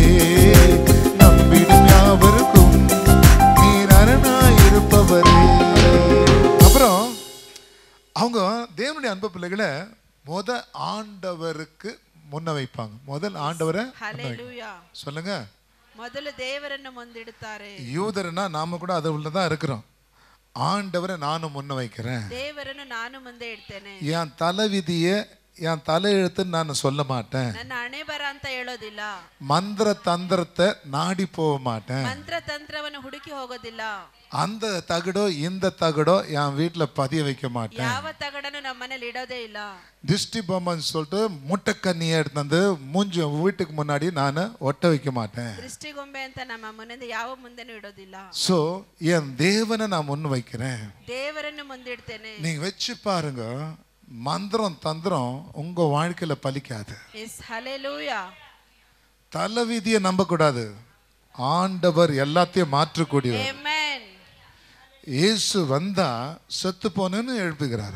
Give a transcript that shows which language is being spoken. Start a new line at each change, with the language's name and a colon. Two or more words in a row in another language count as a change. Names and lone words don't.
Tamil: நம்பிடும் யாவருக்கும் நீர் அரணாயிருப்பவரே. அப்புறம் அவங்க தேவனுடைய அன்பு பிள்ளைகளை ஆண்டவருக்கு முன்ன வைப்பாங்க. முதல் ஆண்டவரை சொல்லுங்க.
Kannada: ಮೊದಲು ದೇವರನ್ನು ಮುಂದಿಡುತ್ತಾರೆ.
Tamil: யூதர்னா நாம கூட அது உள்ளதான் இருக்கிறோம். ஆண்டவரை நானும் முன்ன வைக்கிறேன்.
Kannada: ದೇವರನ್ನು ನಾನು ಮುಂದೆ ಇಡ್ತೇನೆ.
Tamil: என் தலைவிதியை என் தலையெழுத்துன்னு நான் சொல்ல மாட்டேன்.
Kannada: ನನ್ನ ಹಣೆ ಬರ ಅಂತ ಹೇಳೋದಿಲ್ಲ.
Tamil: மந்திர தந்திரத்தை நாடி போக மாட்டேன்.
Kannada: ಮಂತ್ರ ತಂತ್ರವನ್ನು ಹುಡುಕಿ ಹೋಗೋದಿಲ್ಲ.
Tamil: அந்த தகடோ இந்த தகடோ என் வீட்டுல பதிய வைக்க மாட்டேன்.
Kannada: ಯಾವ ತಗಡನ್ನು ನಮ್ಮ ಮನೆಯಲ್ಲಿ ಇಡೋದೇ ಇಲ್ಲ.
Tamil: திருஷ்டி பொம்மைன்னு சொல்லிட்டு முட்டைக்கண்ணியை எடுத்து வந்து மூஞ்சி வீட்டுக்கு முன்னாடி நான் ஒட்ட வைக்க மாட்டேன்.
Kannada: ದೃಷ್ಟಿ ಗೊಂಬೆ ಅಂತ ನಮ್ಮ ಮನೆಯಿಂದ ಯಾವ ಮುಂದೆನೂ ಇಡೋದಿಲ್ಲ.
Tamil: சோ என் தேவனை நான் முன் வைக்கிறேன்.
Kannada: ದೇವರನ್ನು ಮುಂದಿಡ್ತೇನೆ.
Tamil: நீங்க வச்சு பாருங்க, மந்திரம் தந்திரம் உங்க வாழ்க்கையில பலிக்காது. எஸ் ஹல்லேலூயா. தலைவிதியை நம்ப கூடாது. ஆண்டவர் எல்லாத்தையும் மாற்றக்கூடியவர். ஆமென். இயேசு வந்தா செத்து போனேன்னு எழுப்புகிறார்.